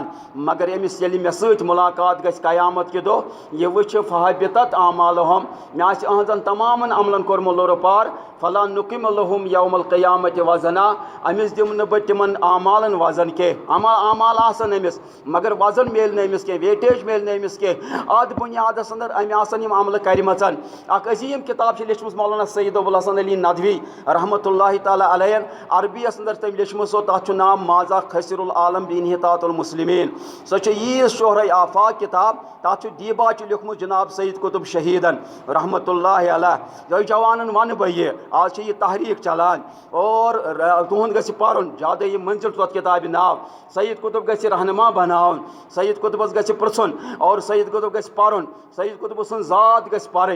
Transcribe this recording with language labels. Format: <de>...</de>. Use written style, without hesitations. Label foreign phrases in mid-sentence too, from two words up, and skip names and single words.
<ks>مگر أمِس ییٚلہِ مےٚ سۭتۍ مُلاقات گژھِ قیامت کہِ دۄہ، یہِ وٕچھِ</ks> <ar>فحبطت اعمالہم،</ar> <ks>مےٚ آسہِ أہنٛزن تمامن عملن کوٚرمُت لوٚرٕ پار،</ks> <ar>فلا نقیم لہم یوم القیامۃ وزنا،</ar> <ks>أمِس دِمہٕ نہٕ بہٕ تِمن اعمالن وزن کینٛہہ. اعمال آسن أمِس مگر وزن میلہِ نہٕ أمِس کینٛہہ، ویٹیج میلہِ نہٕ أمِس کینٛہہ. اتھ بُنیادس اندر أمۍ آسن یِم عملہٕ کٔرمژن. اکھ عظیٖم کِتاب چھِ لیچھمٕژ مولانا سید ابوالحسن علی ندوی رحمتہ اللہ تعالیٰ علیہ، عربیَس اندر تٔمۍ لیچھمٕژ سۄ، تتھ چھُ ناو ماذا خسر العالم بانحطاط المسلمین. سۄ چھِ ییٖژ شہرے آفاق کِتاب. تتھ چھُ دیٖبا چھُ لیوٚکھمُت جناب سید قطب شہیدن رحمتہ اللہ علیہ. تۄہہِ جوانن ونہٕ بہٕ یہِ، آز چھِ یہِ تحریٖک چلان اور تُہُنٛد گژھِ پرُن جادے یہِ منزل چھُ تتھ کِتابہِ ناو. سید قطب گژھِ رہنما بناوُن، سید قطبس گژھِ پرژھُن اور سید قطب گژھِ پرُن، سید قطب سٕنٛز ذات گژھِ پرٕنۍ.</ks>